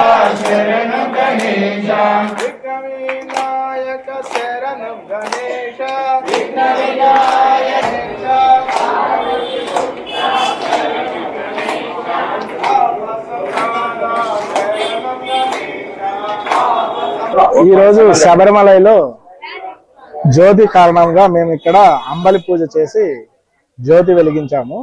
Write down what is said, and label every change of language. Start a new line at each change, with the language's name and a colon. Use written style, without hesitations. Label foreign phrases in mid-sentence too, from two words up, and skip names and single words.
Sanskrit: शरण गणेश विघ्न विनायक शरण गणेश विघ्न विनायक
Telugu: ఈ రోజు శబరిమలలో జ్యోతి కారణంగా మేము ఇక్కడ అంబలి పూజ చేసి జ్యోతి వెలిగించాము.